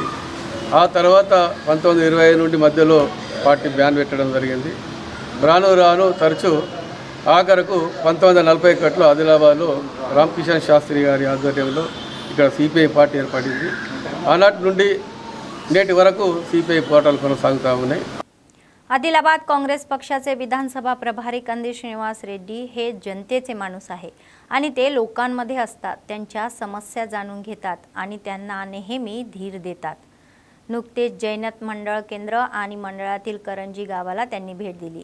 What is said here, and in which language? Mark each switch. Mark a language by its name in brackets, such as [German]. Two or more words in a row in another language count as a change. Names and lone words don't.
[Telugu] ఆ తర్వాత 1925 నుండి మధ్యలో పార్టీ బ్యాన్ పెట్టడం జరిగింది. రాను తరచూ ఆఖరకు 1941లో ఆదిలాబాద్లో రామకిషన్ శాస్త్రి గారి ఆధ్వర్యంలో ఇక్కడ సిపిఐ పార్టీ ఏర్పడింది. ఆనాటి నుండి నేటి వరకు సిపిఐ పోరాటాలు కొనసాగుతూ ఉన్నాయి. [Marathi] आदिलाबाद काँग्रेस पक्षाचे विधानसभा प्रभारी कंदी श्रीनिवास रेड्डी हे जनतेचे माणूस आहे आणि ते लोकांमध्ये असतात, त्यांच्या समस्या जाणून घेतात आणि त्यांना नेहमी धीर देतात. नुकतेच जैनत मंडळ केंद्र आणि मंडळातील करंजी गावाला त्यांनी भेट दिली.